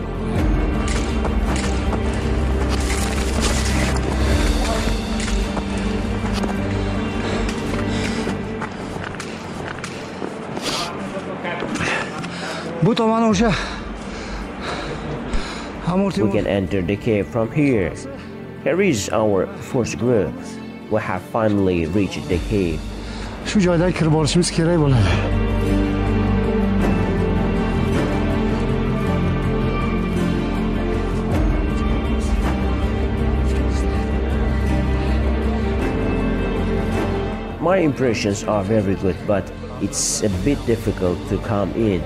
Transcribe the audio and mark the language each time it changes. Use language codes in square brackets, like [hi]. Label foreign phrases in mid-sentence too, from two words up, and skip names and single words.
[uz] Bu tomoni o'sha Amir [en] We [uz] Temur. [en] can enter the cave from here. Here is our first group. We have finally reached the cave. [uz] Shu joydan kirib borishimiz kerak bo'ladi. [en] My impressions are very good, but it's a bit difficult to come in.